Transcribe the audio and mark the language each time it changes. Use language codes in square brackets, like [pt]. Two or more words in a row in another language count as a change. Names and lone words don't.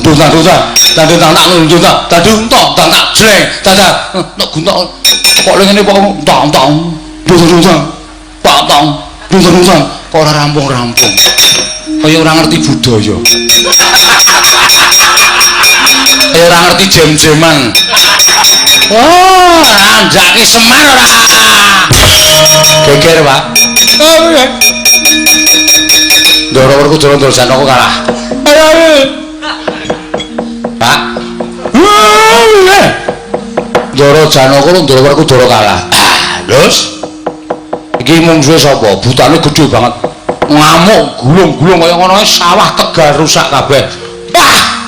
[jv] tang tandung tang tang nundung tandung tok tang tak jreng tanda nek guntok kok ngene kok tang tang nundung tang tang nundung kok ora rampung-rampung kaya ora ngerti budaya kaya ora ngerti jem-jeman oh anjake Semar ora geger Pak Ndara Werkudara Janaka kalah Pak Ndara Janaka Ndara Werkudara kalah terus iki mungsuhe sapa butane gedhe banget ngamuk gulung-gulung kaya ngono sawah Tegal rusak kabeh wah